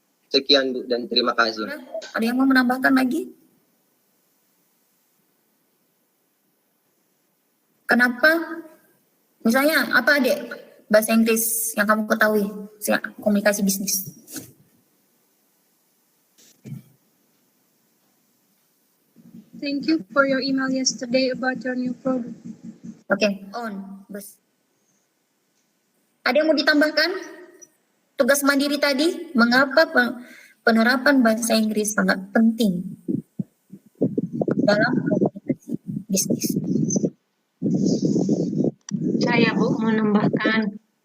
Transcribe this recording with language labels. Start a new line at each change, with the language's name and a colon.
Indonesian: Sekian Bu dan terima kasih. Ada yang mau menambahkan lagi? Kenapa? Misalnya apa Adek? Bahasa Inggris yang kamu ketahui, komunikasi bisnis.
English: Thank you for your email yesterday about your new product. Oke, on, bus.
Indonesian: Ada yang mau ditambahkan? Tugas mandiri tadi, mengapa penerapan bahasa Inggris sangat penting dalam komunikasi bisnis? Saya Bu mau menambahkan,